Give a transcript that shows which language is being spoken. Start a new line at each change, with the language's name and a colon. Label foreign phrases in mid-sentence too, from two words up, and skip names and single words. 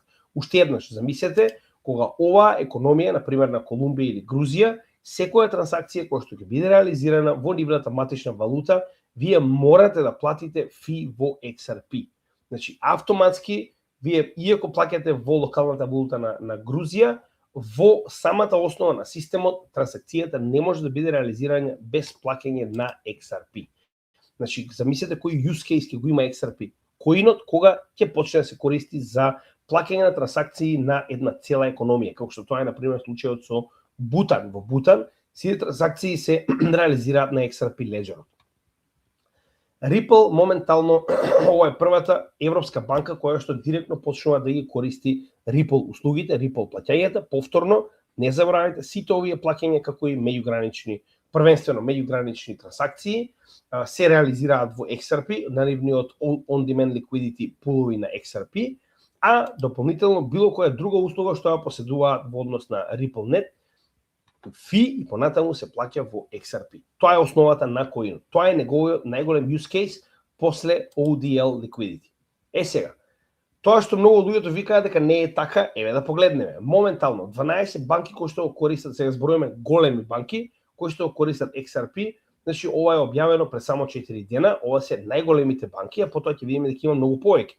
Macedonian: Уште еднаш, замислете, кога оваа економија, например на Колумбија или Грузија, секоја трансакција која што ќе биде реализирана во нивната матична валута, вие морате да платите фи во XRP. Значи, автоматски, вие, иако плаќате во локалната валута на Грузија, во самата основа на системот, трансакцијата не може да биде реализирана без плаќање на XRP. Значи, замислете кој
English: use case
Macedonian: ќе го има XRP. Коинот кога ќе почне да се користи за плаќање на трансакции на една цела економија, како што тоа е, например, случајот со Бутан. Во Бутан, сите трансакции се реализираат на XRP леџерот. Ripple моментално, ова е првата европска банка која што директно почнува да ги користи Ripple услугите, Ripple плаќањата. Повторно, не заборавајте, сите овие плаќања како и меѓугранични, првенствено меѓугранични трансакции, се реализираат во XRP, на нивниот
English: on-demand liquidity
Macedonian: пулови на XRP, а дополнително било која друга услуга што ја поседуваат во однос на RippleNet, фи и понатаму се плаќа во XRP. Тоа е основата на коинот. Тоа е неговиот најголем
English: use case
Macedonian: после
English: ODL liquidity.
Macedonian: Сега, тоа што многу луѓето викаат дека не е така, еве да погледнеме. Моментално 12 банки кои што го користат, сега зборуваме големи банки кои што го користат XRP, значи ова е објавено пред само 4 дена, ова се најголемите банки, а потоа ќе видиме дека има многу повеќе.